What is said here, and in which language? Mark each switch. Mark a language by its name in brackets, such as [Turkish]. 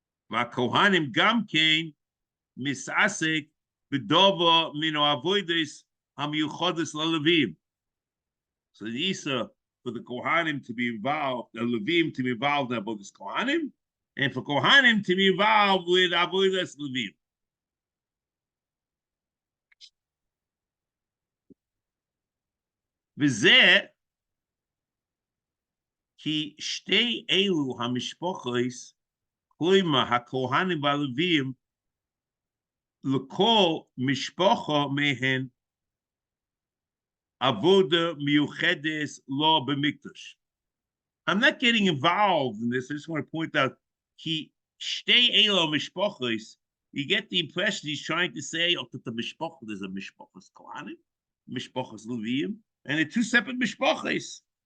[Hebrew] והכהנים גם כן מתעסק בדבר מן העבודות המיוחדות ללווים. [English] So the Isa for the Kohanim to be involved, the Levim to be involved in Avodas Kohanim, and for Kohanim to be involved with Avodas Levim. [Hebrew] וזה כי שתי אלו המשפחות, כלומר הכהנים והלווים, לכל משפחה מהן עבודה מיוחדת לא במקדש. [English] I'm not getting involved in this. I just want to point out, he [Hebrew] shtei elo mishpachos. [English] You get the impression he's trying to say, that the mishpach, there's a mishpachos kohanim, mishpachos levim, and they're two separate mishpachos.